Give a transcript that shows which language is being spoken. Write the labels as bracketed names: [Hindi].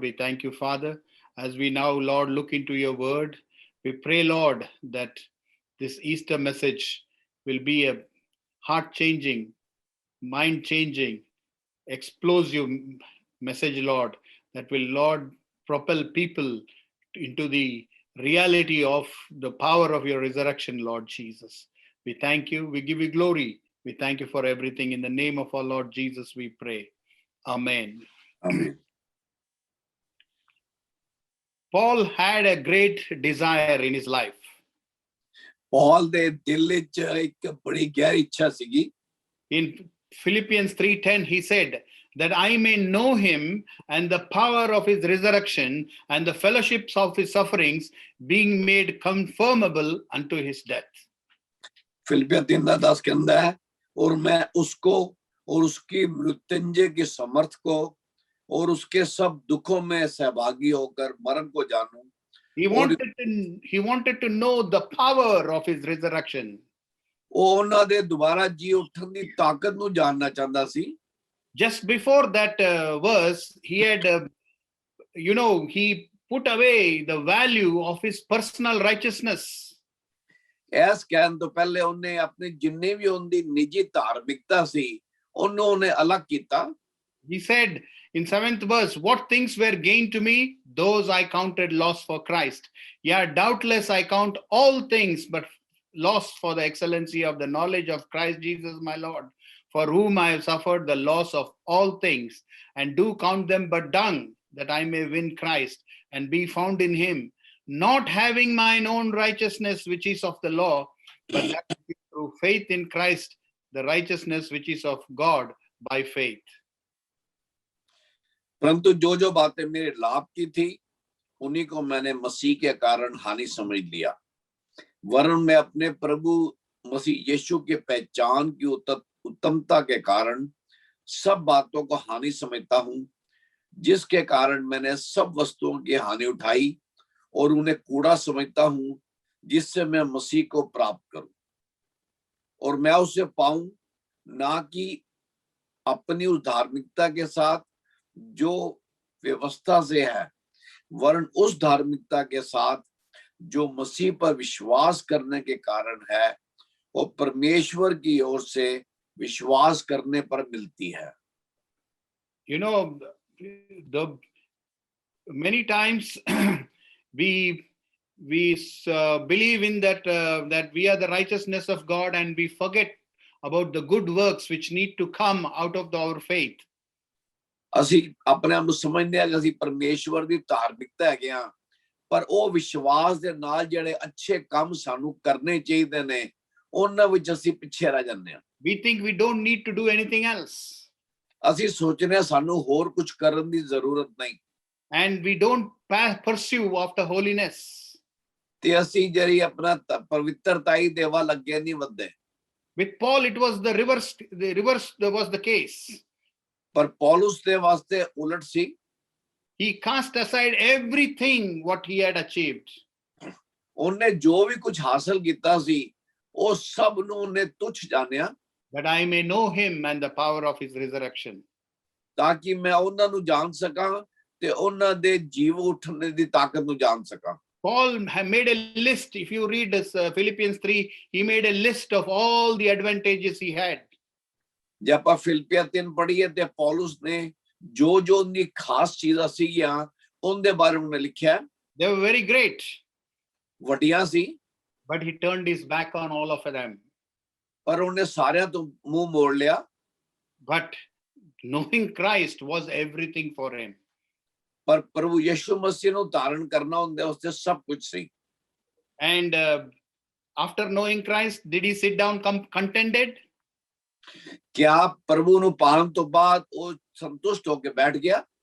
[English] We thank you, Father. As we now, Lord, look into your word, we pray, Lord, that this Easter message will be a heart changing, mind changing, explosive message, Lord, that will, Lord, propel people into the reality of the power of your resurrection, Lord Jesus. We thank you. We give you glory. We thank you for everything. In the name of our Lord Jesus, we pray. Amen. Amen. Paul had a great desire in his life. [Punjabi] Paul दे दिल विच एक बड़ी गहरी इच्छा सीगी. [English] In Philippians 3:10, he said, that I may know him and the power of his resurrection and the fellowships of his sufferings, being made conformable unto his death. [Hindi] फिलिपियर 3:10 कहता है, और मैं उसको और उसकी मृत्युंजय की समर्थ को और उसके सब दुखों में सहभागी होकर मरण को जानूं. [English] He wanted to know the power of his resurrection. [Punjabi] ਉਹ ਉਹਨਾਂ ਦੇ ਦੁਬਾਰਾ ਜੀ ਉੱਠਣ ਦੀ ਤਾਕਤ ਨੂੰ ਜਾਣਨਾ ਚਾਹੁੰਦਾ ਸੀ. [English] Just before that verse, he had, he put away the value of his personal righteousness. [Punjabi] ਇਸ ਕਹਿਣ ਤੋਂ ਪਹਿਲੇ ਉਹਨੇ ਆਪਣੀ ਜਿੰਨੀ ਵੀ ਉਹਦੀ ਨਿੱਜੀ ਧਾਰਮਿਕਤਾ ਸੀ ਉਹਨੂੰ ਉਹਨੇ ਅਲੱਗ ਕੀਤਾ. [English] He said in 7th verse, what things were gained to me, those I counted loss for Christ. Yeah, doubtless I count all things but loss for the excellency of the knowledge of Christ Jesus my Lord, for whom I have suffered the loss of all things, and do count them but dung, that I may win Christ and be found in him, not having mine own righteousness which is of the law, but that is through faith in Christ, the righteousness which is of God by faith. [Hindi] परंतु जो जो बातें मेरे लाभ की थी उन्हीं को मैंने मसीह के कारण हानि समझ लिया, वरन मैं अपने प्रभु मसीह यीशु के पहचान की उत्तमता के कारण सब बातों को हानि समझता हूं, जिसके कारण मैंने सब वस्तुओं की हानि उठाई और उन्हें कूड़ा समझता हूं, जिससे मैं मसीह को प्राप्त करूं और मैं उसे पाऊं, ना कि अपनी उस धार्मिकता के साथ जो व्यवस्था से है, वरन उस धार्मिकता के साथ जो मसीह पर विश्वास करने के कारण है और परमेश्वर की ओर से विश्वास करने पर मिलती है. [English] You know, the many times we believe in that we are the righteousness of God, and we forget about the good works which need to come out of our faith. [Punjabi] ਅਸੀਂ ਆਪਣੇ ਆਪ ਨੂੰ ਸਮਝਦੇ ਹਾਂ ਕਿ ਅਸੀਂ ਪਰਮੇਸ਼ਵਰ ਦੀ ਧਾਰਮਿਕਤਾ ਹੈਗੇ ਆ, ਪਰ ਉਹ ਵਿਸ਼ਵਾਸ ਦੇ ਨਾਲ ਜਿਹੜੇ ਅੱਛੇ ਕੰਮ ਸਾਨੂੰ ਕਰਨੇ ਚਾਹੀਦੇ ਨੇ ਉਹਨਾਂ ਵਿੱਚ ਅਸੀਂ ਪਿੱਛੇ ਰਹਿ ਜਾਂਦੇ ਹਾਂ. [English] We think we don't need to do anything else. [Punjabi] ਅਸੀਂ ਸੋਚਦੇ ਹਾਂ ਸਾਨੂੰ ਹੋਰ ਕੁਝ ਕਰਨ ਦੀ ਜ਼ਰੂਰਤ ਨਹੀਂ. [English] And we don't pursue after holiness. [Punjabi] ਤੇ ਅਸੀਂ ਜਿਹੜੀ ਆਪਣਾ ਪਵਿੱਤਰਤਾਈ ਦੇ ਵੱਲ ਅੱਗੇ ਨਹੀਂ ਵਧਦੇ. [English] With Paul it was the reverse was the case. [Punjabi] ਪਰ ਪੌਲੁਸ ਦੇ ਵਾਸਤੇ ਉਲਟ ਸੀ. [English] He cast aside everything what he had achieved. [Punjabi] ਉਹਨੇ ਜੋ ਵੀ ਕੁਝ ਹਾਸਲ ਕੀਤਾ ਸੀ ਉਹ ਸਭ ਨੂੰ ਉਹਨੇ ਤੁੱਛ ਜਾਣਿਆ. [English] That I may know him and the power of his resurrection. [Punjabi] ਤਾਂ ਕਿ ਮੈਂ ਉਹਨਾਂ ਨੂੰ ਜਾਣ ਸਕਾਂ ਤੇ ਉਹਨਾਂ ਦੇ ਜੀਵ ਉੱਠਣ ਦੀ ਤਾਕਤ ਨੂੰ ਜਾਣ ਸਕਾਂ. [English] Paul made a list. If you read this Philippians 3, he made a list of all the advantages he had. [Punjabi] ਜੇ ਆਪਾਂ ਫਿਲਿੱਪੀਆਂ 3 ਪੜ੍ਹੀਏ ਤੇ ਪੌਲੁਸ ਨੇ ਜੋ ਜੋ ਉਹਦੀ ਖਾਸ ਚੀਜ਼ਾਂ ਸੀਗੀਆਂ ਉਹਦੇ ਬਾਰੇ ਉਹਨੇ ਲਿਖਿਆ. [English] They were very great. [Punjabi] ਵੱਡੀਆਂ ਸੀ. [English] But he turned his back on all of them. [Punjabi] ਪਰ ਉਹਨੇ ਸਾਰਿਆਂ ਤੋਂ ਮੂੰਹ ਮੋੜ ਲਿਆ. [English] But knowing Christ was everything for him. [Punjabi] ਪਰ ਪ੍ਰਭੂ ਯਿਸੂ ਮਸੀਹ ਨੂੰ ਧਾਰਨ ਕਰਨਾ ਉਹਦੇ ਵਾਸਤੇ ਸਭ ਕੁਝ ਸੀ. [English] And after knowing Christ, did he sit down contented? [Punjabi] क्या प्रभु ਨੂੰ ਪਾਣ ਤੋਂ ਬਾਅਦ ਉਹ ਸੰਤੁਸ਼ਟ ਹੋ ਕੇ ਬੈਠ ਗਿਆ?